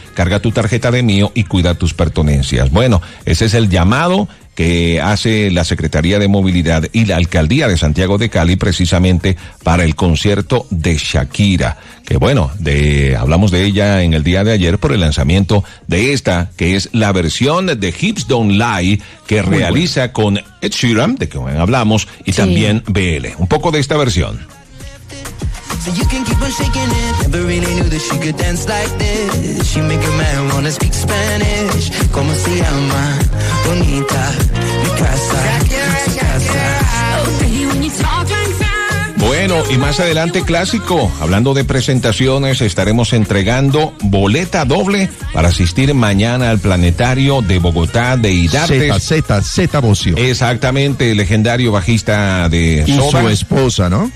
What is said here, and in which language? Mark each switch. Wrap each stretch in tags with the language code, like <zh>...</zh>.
<es>Carga tu tarjeta de Mío y cuida tus pertenencias. Bueno, ese es el llamado que hace la Secretaría de Movilidad y la Alcaldía de Santiago de Cali precisamente para el concierto de Shakira. Que bueno, hablamos de ella en el día de ayer por el lanzamiento de esta, que es la versión de Hips Don't Lie, que muy realiza bueno con Ed Sheeran, de quien hablamos, y sí, también BL. Un poco de esta versión.</es> <en>So you can keep on shaking it. Never really knew that she could dance like this. She make a man wanna speak Spanish.</en> <es>Como se llama, bonita, mi casa, su casa.</es> <en>Oh, when you talk like that.</en> <es>Bueno, y más adelante, clásico, hablando de presentaciones, estaremos entregando boleta doble para asistir mañana al Planetario de Bogotá de Idartes. Zeta Bocio. Exactamente, legendario bajista de Soda. Y su esposa, ¿no?</es>